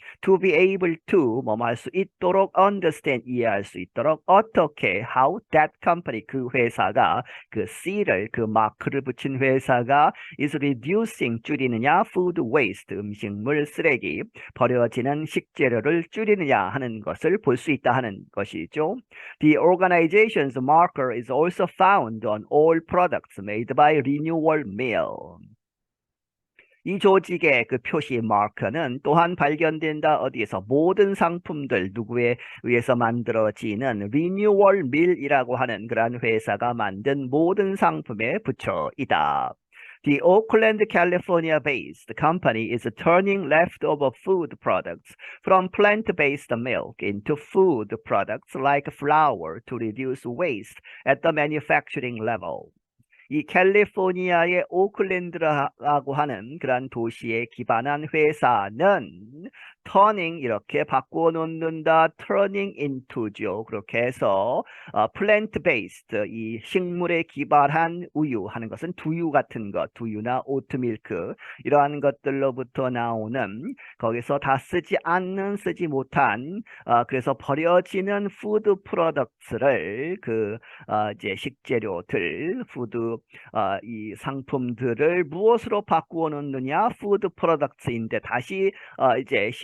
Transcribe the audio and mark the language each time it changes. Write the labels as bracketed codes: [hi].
[en] to be able to [ko] 뭐 할 수 있도록 understand 이해할 수 있도록 어떻게 [en] how that company [ko] 그 회사가 그 C를 그 마크를 붙인 회사가 [en] is reducing [ko] 줄이느냐 [en] food waste [ko] 음식물 쓰레기 버려지는 식재료를 줄이느냐 하는 것을 볼 수 있다 하는 것이죠. [en] The organization's marker is also found on all products made by Renewal Mill. [ko] 이 조직의 그 표시 마커는 또한 발견된다 어디에서 모든 상품들 누구에 의해서 만들어지는 Renewal Mill이라고 하는 그러한 회사가 만든 모든 상품에 붙여 있다. [en] The Oakland, California-based company is turning leftover food products from plant-based milk into food products like flour to reduce waste at the manufacturing level. [ko] 이 캘리포니아의 오클랜드라고 하는 그런 도시에 기반한 회사는 turning 이렇게 바꾸어 놓는다 turning into죠. 그렇게 해서 plant-based 이 식물에 기반한 우유 하는 것은 두유 같은 것, 두유나 오트밀크 이러한 것들로부터 나오는 거기서 다 쓰지 않는 쓰지 못한 그래서 버려지는 푸드 프로덕트를 이제 식재료들 푸드 이 상품들을 무엇으로 바꾸어 놓느냐 푸드 프로덕트인데 다시 이제